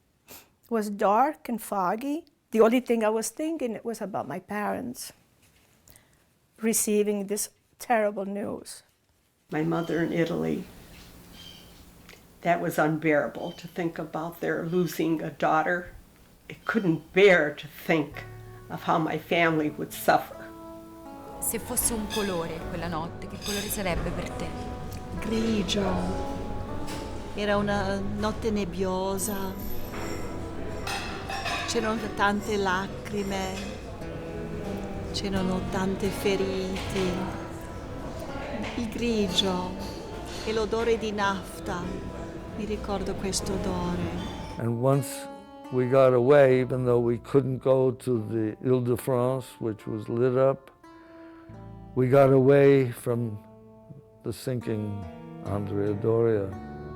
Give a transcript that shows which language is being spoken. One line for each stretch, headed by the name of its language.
English: It was dark and foggy. The only thing I was thinking was about my parents receiving this terrible news. My mother in Italy, that was unbearable to think about their losing a daughter. I couldn't bear to think of how my family would suffer.
Italian: Se fosse un colore quella notte, che colore sarebbe per te? Grigio. Era una notte nebbiosa, c'erano tante lacrime, c'erano tante ferite, il grigio e l'odore di nafta. Mi ricordo questo odore.
English: And once we got away, even though we couldn't go to the Ile-de-France, which was lit up, we got away from the sinking Andrea Doria.